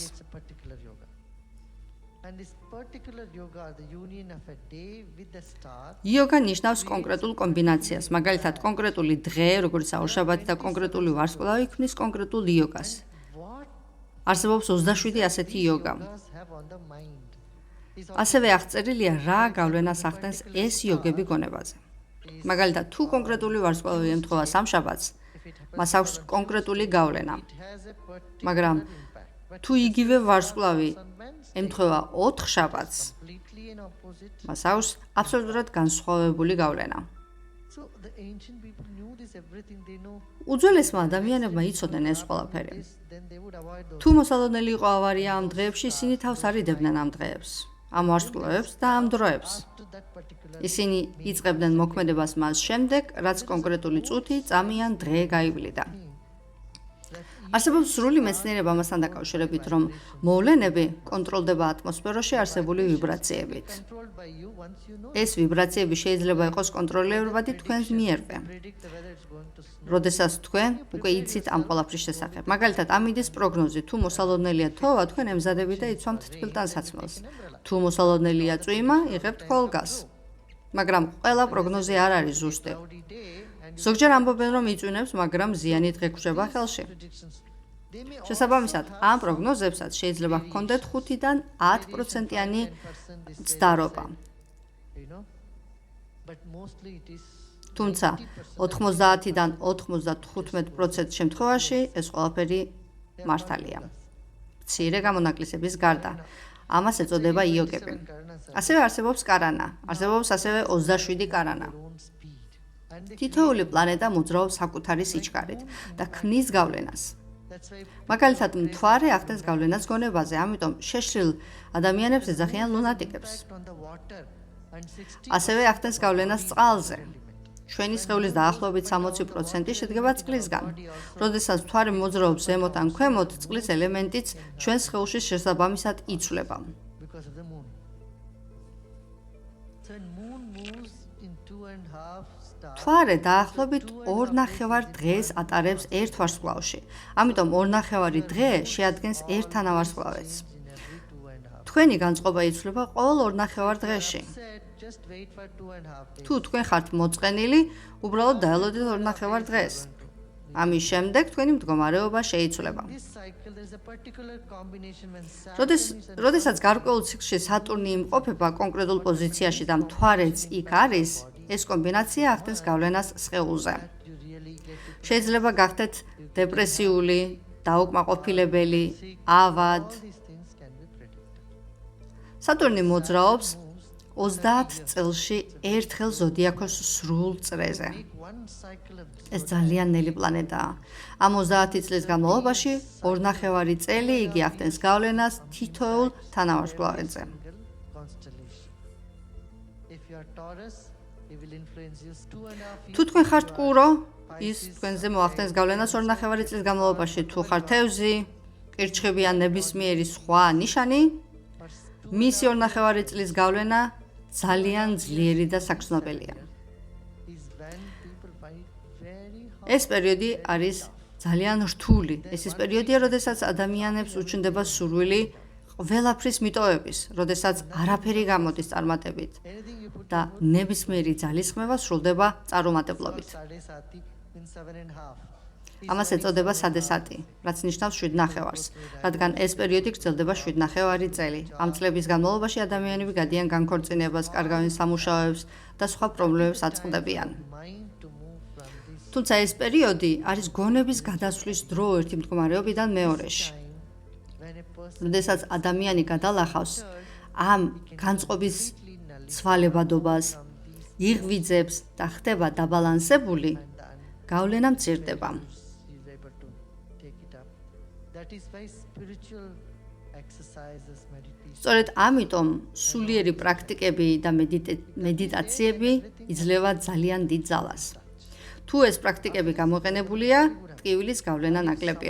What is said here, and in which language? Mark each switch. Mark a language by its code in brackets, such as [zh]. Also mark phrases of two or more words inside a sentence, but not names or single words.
[en] creates a particular yoga. And this particular yoga or the union of a day with the star [ka] იოგა ნიშნავს კონკრეტულ კომბინაციას, მაგალითად კონკრეტული დღე, როგორც ორშაბათი და კონკრეტული ვარსკვლავი ქმნის კონკრეტულ იოგას. what არსებობს 27 ასეთი იოგა. [en] yogas have on the mind is [ka] ასევე აღწერილია რა გავლენას ახდენს ეს იოგები გონებაზე. მაგალითად, თუ კონკრეტული ვარსკვლავი ემთხვევა სამშაბათს, [en] if it happens [ka] მას აქვს კონკრეტული გავლენა. [en] it has a particular [ka] მაგრამ [en] impact but [ka] თუ იგივე ვარსკვლავი [en] on Wednesday [ka] ემთხვევა 4 შაბათს, [en] completely in opposite. [ka] მას აქვს აბსოლუტურად განსხვავებული გავლენა. [en] So the ancient people knew this everything they know [ka] უძველესმა ადამიანებმა იცოდნენ ეს ყველაფერი. [en] this then they would avoid those [ka] თუ მოსალოდნელი იყო ავარია ამ დღეებში, ისინი თავს არიდებდნენ ამ დღეებს, ამ ვარსკვლავებს და ამ დროებს. [en] after that particular [ka] ისინი იწყებდნენ მოქმედებას მას შემდეგ, რაც კონკრეტული წუთი, წამი ან დღე გაივლიდა. that არსებობს სრული მეცნიერება ამასთან დაკავშირებით, რომ მოვლენები კონტროლდება ატმოსფეროში არსებული ვიბრაციებით. [en] controlled by you once you know. [ka] ეს ვიბრაციები შეიძლება იყოს კონტროლირებადი თქვენს მიერვე. [en] Predict whether it's going to snow. [ka] როდესაც თქვენ უკვე იცით ამ ყველაფრის შესახებ. მაგალითად, ამინდის პროგნოზი, თუ მოსალოდნელია თოვა, თქვენ ემზადებით და იცვამთ თბილტანსაცმელს. თუ მოსალოდნელია წვიმა, იღებთ ქოლგას. მაგრამ ყველა პროგნოზი არ არის ზუსტი. [en] Cloudy day and [ka] ზოგჯერ ამბობენ, რომ იწვინებს, მაგრამ ზიანი დღე გვხვდება ხელში. [en] predictions. They may [ka] შესაბამისად, ამ პროგნოზებსაც შეიძლება ჰქონდეთ 5-დან 10%-იანი 10% ცდარობა. [en] you know, but mostly it is [ka] თუმცა 90-დან 95% შემთხვევაში ეს ყველაფერი მართალია. მცირე გამონაკლისების გარდა. ამას ეწოდება იოგები. ასევე არსებობს კარანა. არსებობს ასევე 27 კარანა. [en] own speed. And they, [ka] თითოეული პლანეტა მოძრაობს საკუთარი სიჩქარით და ქმნის გავლენას. [en] that's why [ka] მაგალითად, მთვარე ახდენს გავლენას გონებაზე, ამიტომ შეშლილ ადამიანებს ეძახიან ლუნატიკებს. [en] impact on the water and 60 [ka] ასევე ახდენს გავლენას წყალზე. ჩვენი სხეულის დაახლოებით 60% შედგება წყლისგან. როდესაც მთვარე მოძრაობს ზემოთ ან ქვემოთ, წყლის ელემენტიც ჩვენს სხეულში შესაბამისად იცვლება. [en] because of the moon. So when moon moves in 2.5 stars. [ka] მთვარე დაახლოებით 2.5 დღეს ატარებს ერთ ვარსკვლავში. ამიტომ 2.5 დღე შეადგენს ერთ თანავარსკვლავედს. [en] In every 2.5. [ka] თქვენი განწყობა იცვლება ყოველ 2.5 დღეში. [en] Said just wait for 2.5 days. [ka] თუ თქვენ ხართ მოწყენილი, უბრალოდ დაელოდეთ 2.5 დღეს. ამის შემდეგ თქვენი მდგომარეობა შეიცვლება. [en] This cycle there is a particular combination when [ka] როდესაც გარკვეულ ციკლში სატურნი იმყოფება კონკრეტულ პოზიციაში და მთვარეც იქ არის, ეს კომბინაცია ახდენს გავლენას სხეულზე. [en] you really get to [ka] შეიძლება გახდეთ დეპრესიული, დაუკმაყოფილებელი, ავად. [en] all these things can be predicted. [ka] სატურნი მოძრაობს 30 წელში ერთხელ ზოდიაქოს სრულ წრეზე. [en] Make one cycle of [ka] ეს ძალიან ნელი პლანეტაა. ამ 30 წლის განმავლობაში 2.5 წელი იგი ახდენს გავლენას თითოეულ თანავარსკვლავედზე. [en] single constellation. If you are Taurus, it will influence you 2.5 [ka] თუ თქვენ ხართ კურო, ის თქვენზე მოახდენს გავლენას 2.5 წლის განმავლობაში. თუ ხართ თევზი, კირჩხები ან ნებისმიერი სხვა ნიშანი, მისი 2.5 წლის გავლენა ძალიან ძლიერი და საგრძნობელია. [en] is when people find very hard. [ka] ეს პერიოდი არის ძალიან რთული. ეს ის პერიოდია, როდესაც ადამიანებს უჩნდება სურვილი ყველაფრის მიტოვების, როდესაც არაფერი გამოდის წარმატებით [en] Anything you put [ka] და ნებისმიერი ძალისხმევა სრულდება წარუმატებლობით. [en] Sadesati in 7.5. [ka] ამას ეწოდება სადესატი, რაც ნიშნავს 7.5-ს, რადგან ეს პერიოდი გრძელდება 7.5 წელი. ამ წლების განმავლობაში ადამიანები გადიან განქორწინებას, კარგავენ სამუშაოებს და სხვა პრობლემებს აწყდებიან. [en] Mind to move from this [ka] თუმცა ეს პერიოდი არის გონების გადასვლის დრო ერთი მდგომარეობიდან მეორეში. [en] time when a person [ka] როდესაც ადამიანი გადალახავს ამ განწყობის ცვალებადობას, იღვიძებს და ხდება დაბალანსებული, გავლენა მცირდება. [en] is able to take it up. That is why spiritual exercises, meditation, [ka] სწორედ ამიტომ სულიერი პრაქტიკები და მედიტაციები იძლევა ძალიან დიდ ძალას. თუ ეს პრაქტიკები გამოყენებულია, ტკივილის გავლენა ნაკლებია.